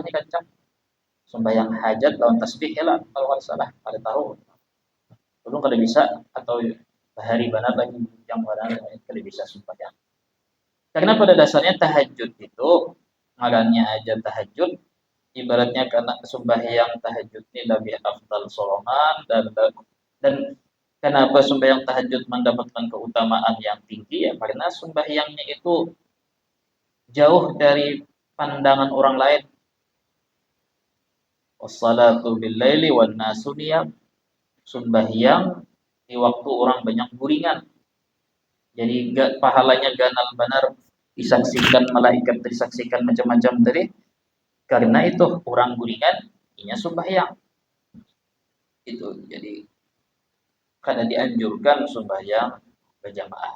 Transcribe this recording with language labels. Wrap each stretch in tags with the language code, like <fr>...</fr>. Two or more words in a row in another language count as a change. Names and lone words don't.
<id>ini kancang sembahyang hajat lawan tasbih ya lah kalau nggak salah ada tahu belum kada bisa atau hari benar lagi yang benar kada bisa sembahyang karena pada dasarnya tahajud itu ngarannya aja tahajud ibaratnya karena sembahyang tahajud ini lebih afdal sorongan dan Kenapa sembahyang tahajud mendapatkan keutamaan yang tinggi? Ya karena sembahyangnya itu jauh dari pandangan orang lain.</id> <ar>والصلاة بالليل والناس نيام.</ar> <id>Sembahyang di waktu orang banyak guringan. Jadi pahalanya ganal benar, disaksikan malaikat, disaksikan macam-macam tadi. Karena itu orang guringan, inya sembahyang. Itu jadi karena dianjurkan sembahyang berjamaah.</id>